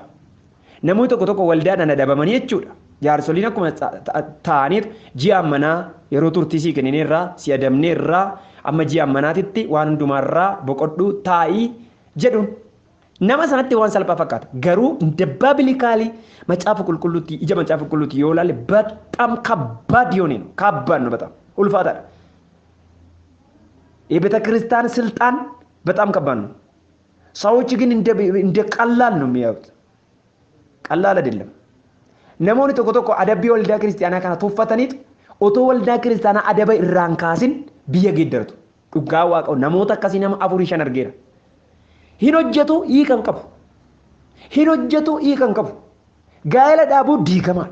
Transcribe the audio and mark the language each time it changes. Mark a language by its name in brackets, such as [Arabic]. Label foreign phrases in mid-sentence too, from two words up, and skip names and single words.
[Oromo] Namoonni tokko waldaadhaan adabamanii jechuudha. Jaarsoliin akkuma ta'aniif ji'a ammanaa yeroo turtii sii kennineerraa si adabneerraa amma ji'a ammanaatitti waan hundumaarraa boqodhuu taa'ii jedhuun. Nama sanatti waan salphaa fakkaata. Garuu dabbaa bilikaalii macaafa qulqulluutti ija macaafa qulqulluutti yoo ilaalle [Amharic] በጣም ከባድ የሆነ ነው። ከባድ ነው በጣም [Oromo] ulfaataadha. [Amharic] የቤተ ክርስቲያን ስልጣን በጣም ከባድ ነው። ሰዎች ግን እንደ ቀላል ነው የሚያዩት። ቀላል አይደለም። [Oromo] namoonni tokko tokko adabbii waldaa kiristaanaa kana tuffataniit otoo waldaa kiristaanaa adaba irraan kaasin biyya geeddaratu. Dhugaa waaqa'u namoota akkasii nama 4-5 argeera. Hin hojjetu hiikan qabu. Hin hojjetu hiikan qabu. gaa'ela dhaabuu diigamaadha.